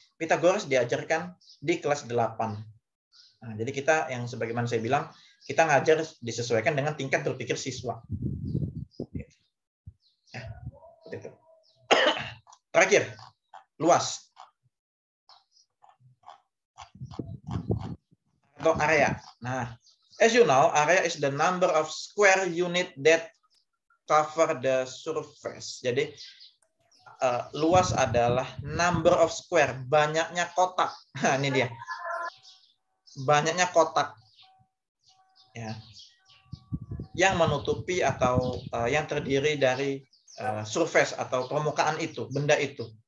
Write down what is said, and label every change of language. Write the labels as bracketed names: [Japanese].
[Indonesian] Pitagoras diajarkan di kelas 8. Nah, jadi kita yang sebagaimana saya bilang, kita ngajar disesuaikan dengan tingkat berpikir siswa. Ya, itu. Terakhir, luas atau area. [English] Nah, as you know, area is the number of square unit that cover the surface. [Indonesian] Jadi luas adalah [English] number of square, [Indonesian] banyaknya kotak. Nah, ini dia. Banyaknya kotak. Ya. Yang menutupi atau yang terdiri dari surface atau permukaan itu, benda itu.